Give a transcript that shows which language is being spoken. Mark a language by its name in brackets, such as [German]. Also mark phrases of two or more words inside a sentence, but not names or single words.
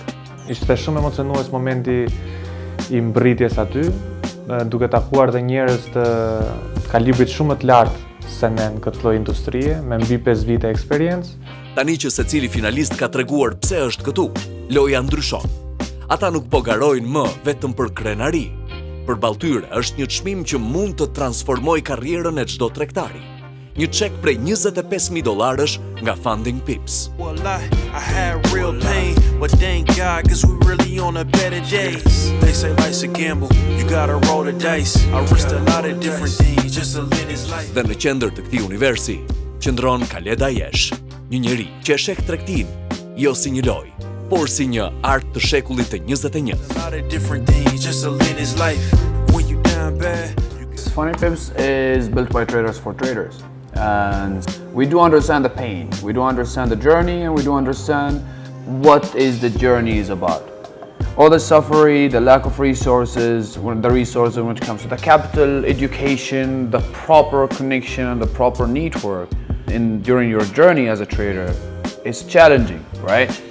[Albanian] Ishte shumë emocionues momenti i mbërritjes aty, duke takuar dhe njerëz të kalibrit shumë të lartë se ne në këtë lloj industrie, me mbi 5 vite eksperiencë. Tani që secili finalist ka treguar pse është këtu, loja ndryshon. Ata nuk po garojnë më vetëm për krenari. Përballë tyre është një çmim që mund të transformojë karrierën e çdo tregtari. Një çek prej $25,000 nga Funding Pips. [English] I had real pain, but thank God, cause we really on a better days. They say life's a gamble, you gotta roll the dice. I risked a lot of different things just to live this life. [Albanian] Dhe në qendër të këtij universi, qëndron Khaled Ayesh, një njeri që e sheh tregtinë jo si një lojë, por si një art të shekullit të 21. [English] A lot of different things just to live this life. When you down bad, Funding Pips is built by traders for traders. And we do understand the pain, we do understand the journey, and we do understand what is the journey is about. All the suffering, the lack of resources, when it comes to the capital, education, the proper connection, and the proper network during your journey as a trader is challenging, right?